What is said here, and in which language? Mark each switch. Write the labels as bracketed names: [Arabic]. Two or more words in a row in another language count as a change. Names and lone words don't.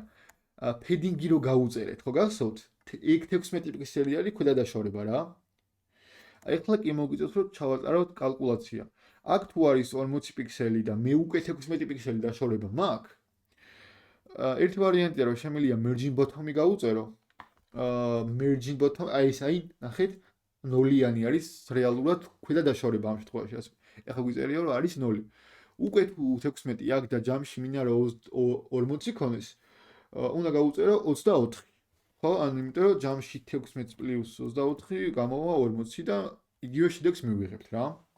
[Georgian] ფედინგი რო გავუწერეთ, ხო გახსოვთ? ეგ 16 პიქსელი არის ქვედა დაშორება რა. ახლა კი მოგვიწევს რომ ჩავატარავთ კალკულაცია. აქ თუ არის 40 პიქსელი და მე უკვე 16 პიქსელი დაშორება მაქვს, ერთი ვარიანტია რომ შემიძლია [English] merging bottom- [Georgian] ი გავუწერო. [English] merging bottom, [Georgian] აი ეს აი, ნახეთ, 0-იანი არის რეალურად ქვედა დაშორება ამ შემთხვევაში. ახლა გვიწერია რომ არის 0. უკვე თუ 16 აქ და ჯამში მინდა რომ 40 ქონდეს, უნდა გავუწერო 24. ხო, ანუ იმიტომ რომ ჯამში 16 პლუს 24 გამოვა 40 და იგივე შედეგს მივიღებთ რა.